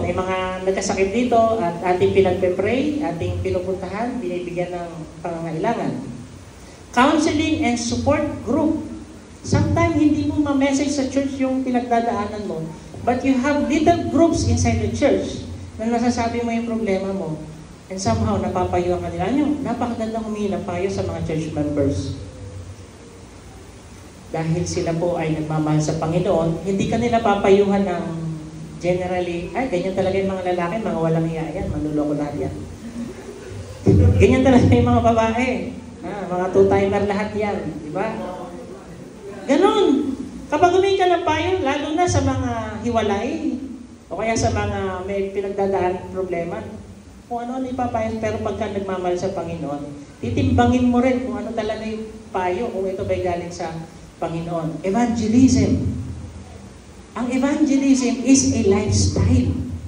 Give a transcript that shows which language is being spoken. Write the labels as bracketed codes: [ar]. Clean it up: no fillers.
[tl] May mga nagkasakit dito at ating pinagpe-pray, ating pinupuntahan, binibigyan ng pangangailangan. [en] Counseling and support group. [tl] Sometimes hindi mo ma-message sa church yung pinagdadaanan mo, [en] but you have little groups inside the church [tl] na nasasabi mo yung problema mo. [en] And somehow, [tl] napapayuhan ka nila. Napakagandang humingi ng payo sa mga church members. Dahil sila po ay nagmamahal sa Panginoon, hindi ka nila papayuhan ng generally, ay, ganyan talaga yung mga lalaki, mga walang hiya yan, manluloko lahat yan. Ganyan talaga yung mga babae. Mga two-timer lahat yan, di ba? Ganon. Kapag humingi ka ng payo, lalo na sa mga hiwalay, o kaya sa mga may pinagdadaan problema, kung ano ipapayo, pero pagka nagmamahal sa Panginoon, titimbangin mo rin kung ano talaga yung payo, kung ito ba'y galing sa Panginoon. [en] Evangelism. Ang evangelism is a lifestyle.